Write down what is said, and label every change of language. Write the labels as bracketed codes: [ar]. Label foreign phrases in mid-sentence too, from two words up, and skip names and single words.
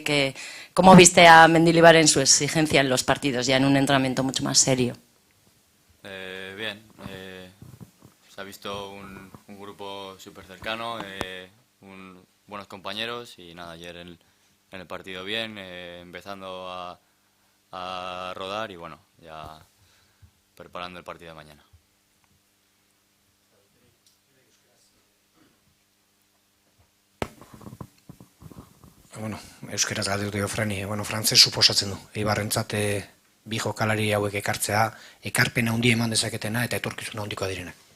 [es] ¿Cómo viste a Mendilibar en su exigencia en los partidos, ya en un entrenamiento mucho más serio? Bien, se ha visto un grupo súper cercano, buenos compañeros y nada, ayer en el partido bien, empezando a rodar y bueno, ya preparando el partido de mañana. [eu] Bueno, euskeraz galdetu dio Frani, bueno, frantses suposatzen du. Eibarrentzat bi jokalari hauek ekartzea, ekarpen handi eman dezaketena eta etorkizuna handikoa direnak.